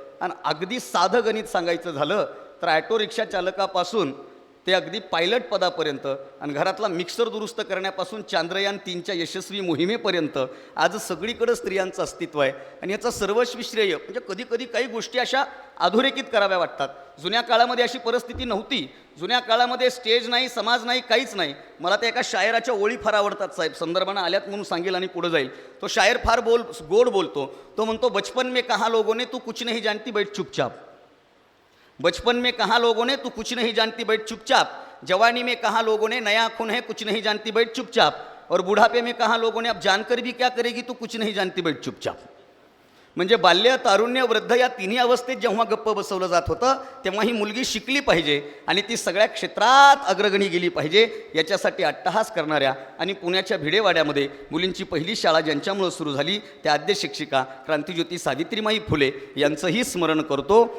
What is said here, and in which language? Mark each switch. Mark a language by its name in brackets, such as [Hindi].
[Marathi] आणि अगदी साधं गणित सांगायचं झालं तर ॲटो रिक्षा चालकापासून ते अगदी पायलट पदापर्यंत आणि घरातला मिक्सर दुरुस्त करण्यापासून चांद्रयान 3च्या यशस्वी मोहिमेपर्यंत आज सगळीकडे स्त्रियांचं अस्तित्व आहे. आणि याचा सर्वस्वी श्रेय म्हणजे कधी कधी काही गोष्टी अशा अधोरेखित कराव्या वाटतात. जुन्या काळामध्ये अशी परिस्थिती नव्हती. जुन्या काळामध्ये स्टेज नाही, समाज नाही, काहीच नाही. मला त्या एका शायराच्या ओळी फार आवडतात साहेब, संदर्भानं आल्यात म्हणून सांगेल आणि पुढे जाईल. तो शायर फार गोड बोलतो. तो म्हणतो, [Hindi] बचपन में कहाँ लोगों ने तू कुछ नहीं जानती बैठ चुपचाप, बचपन में कहाँ लोगों ने तू कुछ नहीं जानती बैठ चुपचाप, जवानी में कहाँ लोगों ने नया खून है कुछ नहीं जानती बैठ चुपचाप, और बुढ़ापे में कहा लोगों ने अब जानकर भी क्या करेगी, तू कुछ नहीं जानती, बैठ चुपचाप. [Marathi] म्हणजे बाल्य, तारुण्य, वृद्ध या तिन्ही अवस्थेत जेव्हा गप्प बसवलं जात होतं तेव्हा ही मुलगी शिकली पाहिजे आणि ती सगळ्या क्षेत्रात अग्रगणी गेली पाहिजे. याच्यासाठी अट्टहास करणाऱ्या आणि पुण्याच्या भिडेवाड्यामध्ये मुलींची पहिली शाळा ज्यांच्यामुळं सुरू झाली त्या आद्य शिक्षिका क्रांतिज्योती सावित्रीमाई फुले यांचंही स्मरण करतो.